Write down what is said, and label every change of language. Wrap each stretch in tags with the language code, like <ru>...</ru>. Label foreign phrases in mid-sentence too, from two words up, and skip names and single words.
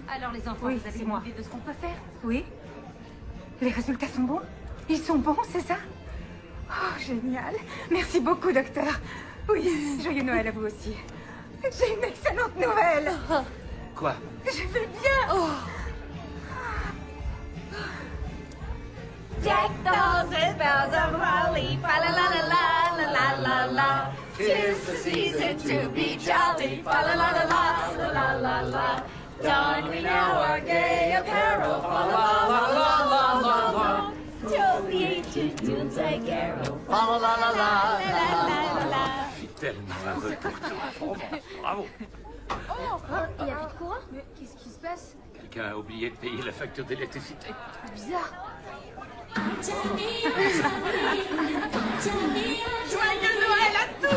<fr>Alors les enfants, Oui, vous avez c'est une moi. idée de ce qu'on peut faire? Oui? Les résultats sont bons? Ils sont bons, c'est ça? Oh, génial. Merci beaucoup, docteur. Oui, joyeux Noël à vous aussi. J'ai une excellente nouvelle. Quoi? Je vais bien. Oh.</fr> <en>Deck those with bells of holly, fa la la la la la la la la. 'Tis the season to be jolly, fa la la la la la la la. Don we now our gay apparel, fa la la la la la la. Till the ancient doomsday carol, fa la la la la la la la.</en> <fr>Je suis tellement heureux pour toi. Bravo. Il y a plus de courant? Mais qu'est-ce qui se passe? Quelqu'un a oublié de payer la facture d'électricité. Bizarre. Joyeux Noël à tous!</fr>